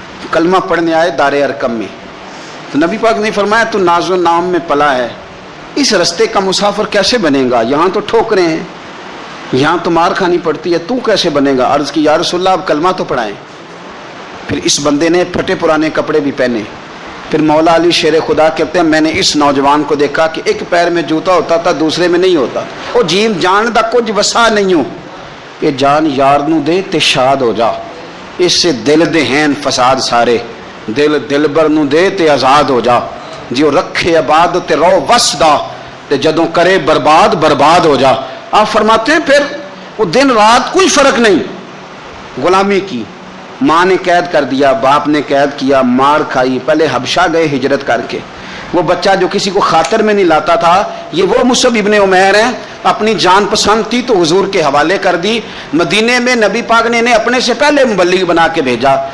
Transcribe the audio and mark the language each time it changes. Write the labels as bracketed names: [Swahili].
[Urdu] کلمہ پڑھنے آئے دار ارقم میں تو نبی پاک نے فرمایا تو ناز و نام میں پلا ہے، اس رستے کا مسافر کیسے بنے گا؟ یہاں تو ٹھوکریں ہیں، یہاں تو مار کھانی پڑتی ہے، تو کیسے بنے گا؟ عرض کی یا رسول اللہ اب کلمہ تو پڑھائیں. پھر اس بندے نے پھٹے پرانے کپڑے بھی پہنے. پھر مولا علی شیر خدا کہتے ہیں میں نے اس نوجوان کو دیکھا کہ ایک پیر میں جوتا ہوتا تھا دوسرے میں نہیں ہوتا. [Punjabi] وہ جیم جان دا کچھ وسا نہیں ہو، یہ جان یار نو دے تے شاد ہو جا، اس سے دل دے ہیں فساد سارے، دل دلبر نو دے تے آزاد ہو جا، جو رکھے آباد تے رو وسدا تے جدوں کرے برباد برباد ہو جا. [Urdu] آپ فرماتے ہیں پھر وہ دن رات کوئی فرق نہیں. غلامی کی، ماں نے قید کر دیا، باپ نے قید کیا، مار کھائی، پہلے حبشہ گئے ہجرت کر کے. وہ بچہ جو کسی کو خاطر میں نہیں لاتا تھا، یہ وہ مصعب ابن عمیر ہیں. اپنی جان پسند تھی تو حضور کے حوالے کر دی. مدینے میں نبی پاک نے انہیں اپنے سے پہلے مبلغ بنا کے بھیجا.